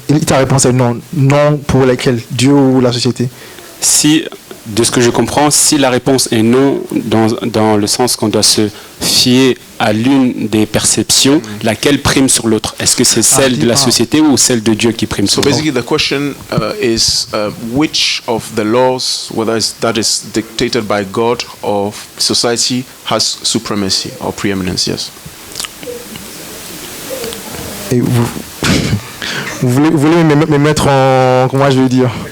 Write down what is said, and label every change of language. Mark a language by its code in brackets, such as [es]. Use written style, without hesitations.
[fr] Et ta réponse est non. Non pour lesquels? Dieu ou la société? Si, de ce que je comprends, si la réponse est non, dans le sens qu'on doit se fier à l'une des perceptions, laquelle prime sur l'autre? Est-ce que c'est celle de la société ou celle de Dieu qui prime [en] So [fr] sur l'autre? [en] basically the question is which of the laws, whether that is dictated by God or society, has supremacy or preeminence? Yes. [fr] Et vous voulez me mettre en... Comment je vais dire?